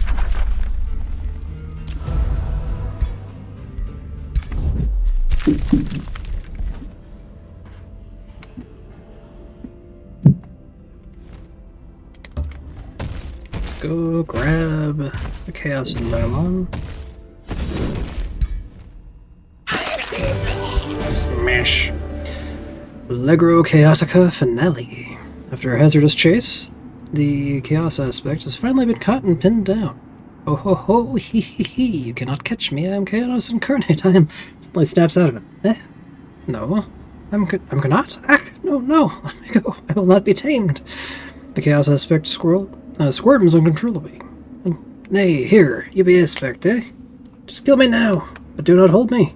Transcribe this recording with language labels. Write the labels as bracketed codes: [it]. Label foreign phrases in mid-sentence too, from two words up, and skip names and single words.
[en] Let's go grab the Chaos Undylon. Smash. Allegro Chaotica Finale. After a hazardous chase, the Chaos aspect has finally been caught and pinned down. Oh ho ho, hee hee hee, you cannot catch me, I am Chaos incarnate, I am... Suddenly snaps out of it. No, I'm cannot? Ah, no, let me go, I will not be tamed. The Chaos aspect squirms uncontrollably. Nay, here, you be aspect, eh? Just kill me now, but do not hold me.